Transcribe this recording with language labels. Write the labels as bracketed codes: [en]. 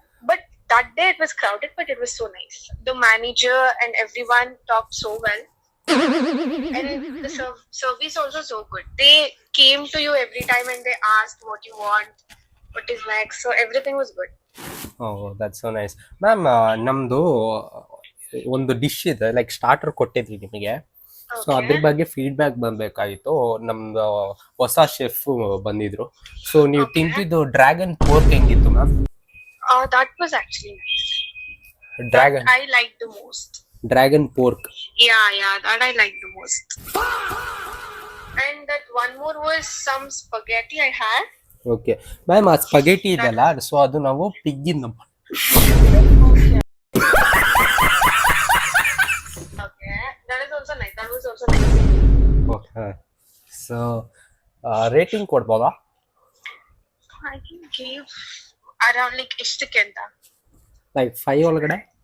[en] But that day it was crowded, but it was so nice. The manager and everyone talked so well. And the service also so good. They came to you every time and they asked what you want, what is next. So everything was good. Oh, that's so nice. [kn] Ma'am, ನಮ್ದು ಒಂದು dish ಇದೆ, like starter ಕೊಟ್ಟಿದ್ವಿ ನಿಮಗೆ. So ಅದ್ರ ಬಗ್ಗೆ feedback ಬಂದ್ಬೇಕಾಗಿತ್ತು. ನಮ್ದು ಹೊಸ chef ಬಂದಿದ್ರು. ಸೊ ನೀವು ತಿಂತಿದ್ದು ಡ್ರ್ಯಾಗನ್ ಪೋರ್ಕ್ ಹೆಂಗಿತ್ತು ma'am? [en] That was actually nice. Dragon. That I liked the most. Dragon pork. Yeah, that I liked the most. And that one more was some spaghetti I had. Okay. [kn] Ma'am, ಆ ಸ್ಪಗೆಟಿ ಇದೆಯಲ್ಲ, so ಅದು ನಾವು ಪಿಗ್ಗಿಂದ. [en] Okay. That is also nice. That was also nice. [kn] Okay. So rating ಕೊಡ್ಬೋದಾ? [en] I can give around like [kn] ಎಷ್ಟಕ್ಕೆ ಅಂತ. Like 5 ಒಳಗಡೆ?